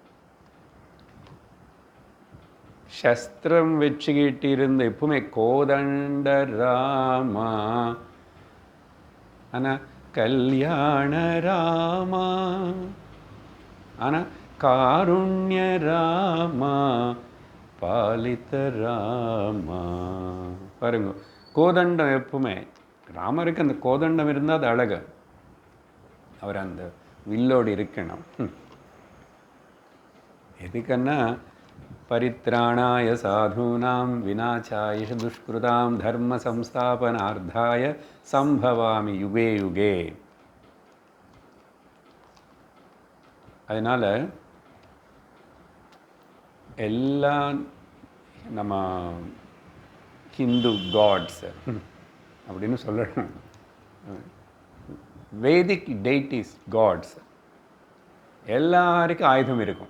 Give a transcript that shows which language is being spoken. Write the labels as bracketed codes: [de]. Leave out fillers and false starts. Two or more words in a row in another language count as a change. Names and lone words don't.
[ta] சஸ்திரம் வச்சுக்கிட்டு இருந்த எப்பவுமே கோதண்ட ராமா, ஆனால் கல்யாண ராமா, ஆனால் காருண்ய ராமா, பாலித ராமா. பாருங்க, கோதண்டம் எப்பவுமே ராமருக்கு அந்த கோதண்டம் இருந்தால் அது அழகு. அவர் அந்த வில்லோடு இருக்கணும். [sa] எதுக்குன்னா परित्राणाय साधूनां विनाशाय दुष्कृताम् धर्म संस्थापनार्थाय सम्भवामि युगे युगे. [ta] அதனால் எல்லாம் நம்ம [en] Hindu gods [ta] அப்படின்னு சொல்லணும். [en] Vedic deities gods [ta] எல்லாருக்கும் ஆயுதம் இருக்கும்.